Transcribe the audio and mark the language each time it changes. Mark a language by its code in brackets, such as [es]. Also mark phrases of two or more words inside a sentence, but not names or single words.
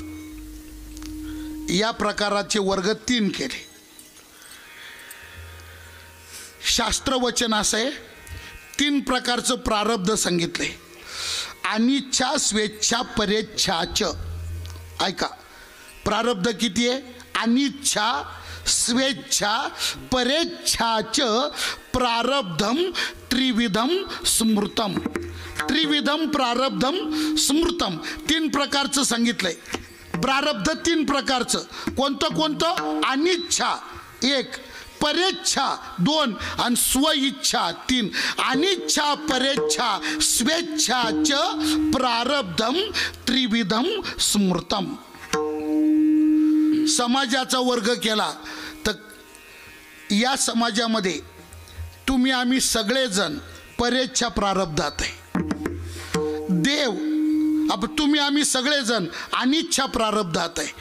[mr] या प्रकाराचे वर्ग 3 केले. शास्त्रवचन असं आहे, 3 प्रकारचं प्रारब्ध सांगितलंय. अनिच्छा, स्वेच्छा, परेच्छाच. ऐका, प्रारब्ध किती आहे? [sa] अनिच्छा, स्वेच्छा, परेच्छाच प्रारब्धम त्रिविधम स्मृतम. त्रिविधम प्रारब्धम स्मृतम [mr] 3 प्रकारचं सांगितलंय. प्रारब्ध 3 प्रकारचं. कोणतं कोणतं? अनिच्छा 1, परेच्छा 2 आणि स्वइच्छा 3. [sa] अनिच्छा, परेच्छा, स्वेच्छाच प्रारब्धम त्रिविधम स्मृतम. [mr] समाजाचा वर्ग केला तर या समाजामध्ये तुम्ही आम्ही सगळेजण परेच्छा प्रारब्धात आहे. देव, अब तुम्ही आम्ही सगळेजण अनिच्छा प्रारब्धात आहे.